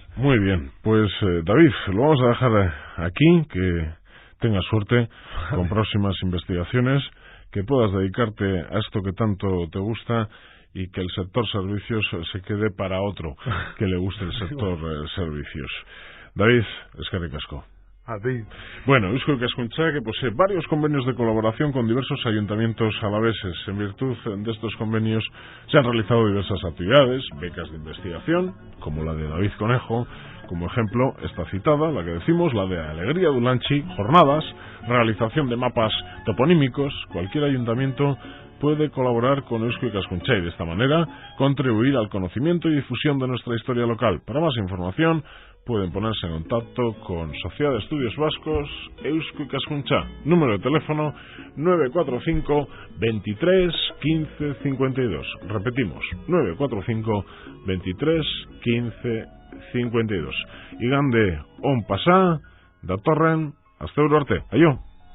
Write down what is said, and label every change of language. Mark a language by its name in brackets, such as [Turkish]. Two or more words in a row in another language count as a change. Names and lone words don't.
[Spanish] Muy bien, pues David, lo vamos a dejar aquí, que tengas suerte con próximas investigaciones, que puedas dedicarte a esto que tanto te gusta y que el sector servicios se quede para otro que le guste el sector servicios. David, [Basque] eskerrik asko. [Spanish] A ti. Bueno, Eusko Ikaskuntza, que posee varios convenios de colaboración con diversos ayuntamientos alaveses. En virtud de estos convenios se han realizado diversas actividades, becas de investigación, como la de David Conejo, como ejemplo esta citada, la que decimos, la de Alegría Dulantzi, jornadas, realización de mapas toponímicos. Cualquier ayuntamiento puede colaborar con Eusko Ikaskuntza y de esta manera contribuir al conocimiento y difusión de nuestra historia local. Para más información pueden ponerse en contacto con Sociedad de Estudios Vascos Eusko Ikaskuntza, número de teléfono 945 23 15 52. Repetimos, 945 23 15 52. [Basque] Igande on pasa, datorren, hasta arte. Aio.